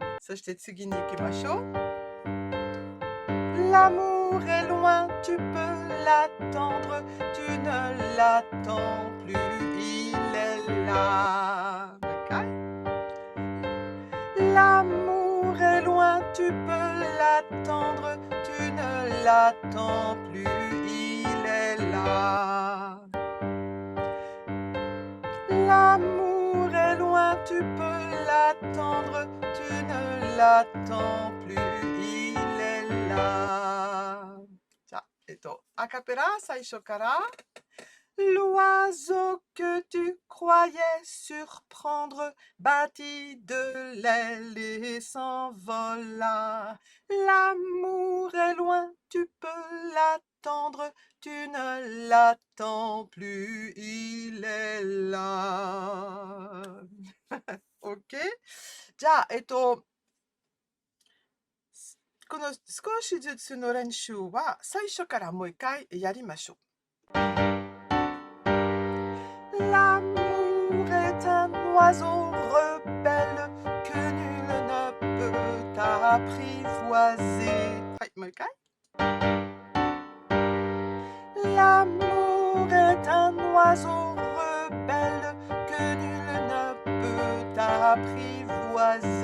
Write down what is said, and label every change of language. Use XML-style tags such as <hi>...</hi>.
<ja>そして次に行きましょう。</ja> <fr>L'amour est loin, tu peux l'attendre, tu ne l'attends plus, il est là. Okay? L'amour est loin, tu peux l'attendre, tu ne l'attends plus, il est là. L'amour est loin, tu peux l'attendre, tu ne l'attends plus, il est là.</fr> <ja>じゃあ、アカペラ最初から。</ja> <fr>L'oiseau que tu croyais surprendre battit de l'aile et s'envola. L'amour est loin, tu peux l'attendre, tu ne l'attends plus, il est là. OK?</fr> <ja>じゃあ、この少しずつの練習は最初からもう一回やりましょう。</ja> <fr>L'amour est un oiseau rebelle que nul ne peut apprivoiser. Ouais,</fr> <ja>もう一回。</ja> <fr>L'amour est un oiseau rebelle que nul ne peut apprivoiser.</fr>